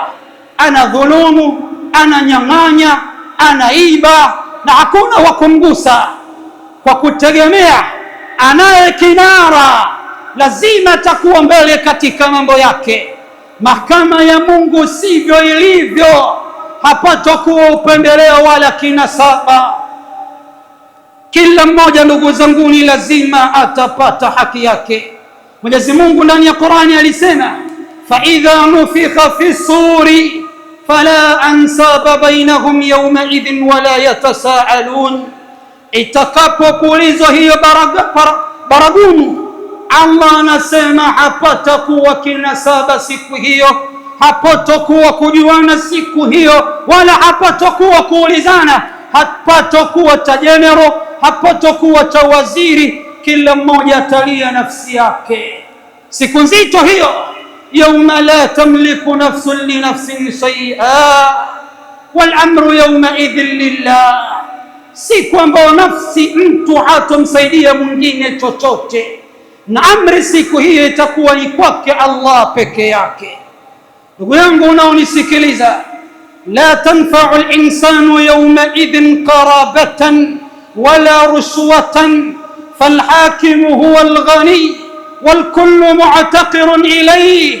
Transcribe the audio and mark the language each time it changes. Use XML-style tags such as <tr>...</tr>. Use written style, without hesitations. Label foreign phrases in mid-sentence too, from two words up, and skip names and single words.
<sw>Anadhulumu, ananyang'anya, anaiba na hakuna wa kumgusa, kwa kutegemea anaye kinara lazima atakuwa mbele katika mambo yake. Mahakama ya Mungu sivyo ilivyo, hapatakuwa upendeleo wala kinasaba. Kila mmoja ndugu zangu ni lazima atapata haki yake. Mwenyezi Mungu ndani ya Qur'ani alisema,</sw> <ar>فإذا نفخ في الصور فلا أنساب بينهم يومئذ ولا يتساءلون,</ar> <sw>itakapopulizwa hiyo baragumu, Allah anasema hapatakuwa kinasaba siku hiyo, hapatakuwa kujuana siku hiyo, wala hapatakuwa kuulizana, hapatakuwa cha general, hapatakuwa cha waziri. Kila mmoja atalia nafsi yake. Siku nzito hiyo,</sw> <ar>يوم لا تملك نفس لنفس شيئا والأمر يومئذ لله,</ar> <sw>siku ambayo nafsi mtu hatomsaidia mwingine chochote, na amri siku hiyo itakuwa ni kwake Allah peke yake. Ndugu yangu unaonisikiliza,</sw> <ar>لا تنفع الإنسان يومئذ قرابة ولا رشوة فالحاكم هو الغني والكل مفتقر إليه.</ar>